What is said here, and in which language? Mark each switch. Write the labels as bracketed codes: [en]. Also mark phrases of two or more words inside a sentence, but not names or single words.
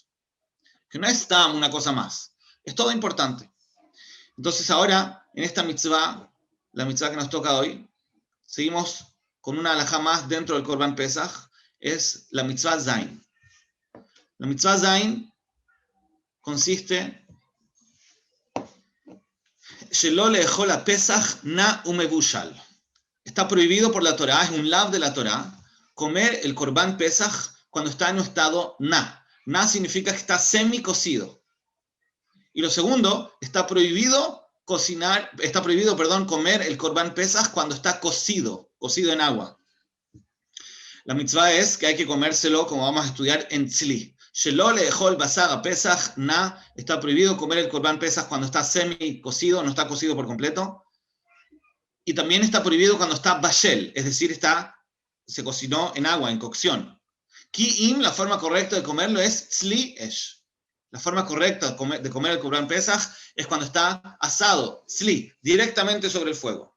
[es] Que no es una cosa más, es todo importante. Entonces ahora, en esta mitzvah, la mitzvah que nos toca hoy, seguimos con una halajá más dentro del Korban Pesach, es la mitzvah Zain. La mitzvah Zain consiste [he] שלא לאכול הפסח נא ומבושל. [es] Está prohibido por la Torá, es un lav de la Torá, comer el Korban Pesach cuando está en un estado na. Na significa que está semi-cocido. Y lo segundo, está prohibido comer el Korban Pesach cuando está cocido en agua. La mitzvah es que hay que comérselo, como vamos a estudiar, en tzli. [he] שלא לאכול בשר הפסח נא, [es] está prohibido comer el Korban Pesach cuando está semi-cocido, no está cocido por completo. Y también está prohibido cuando está bashel, es decir, se cocinó en agua, en cocción. Ki'im, la forma correcta de comerlo es [he] צלי אש. [es] La forma correcta de comer el Korban Pesach es cuando está asado, tzli, directamente sobre el fuego.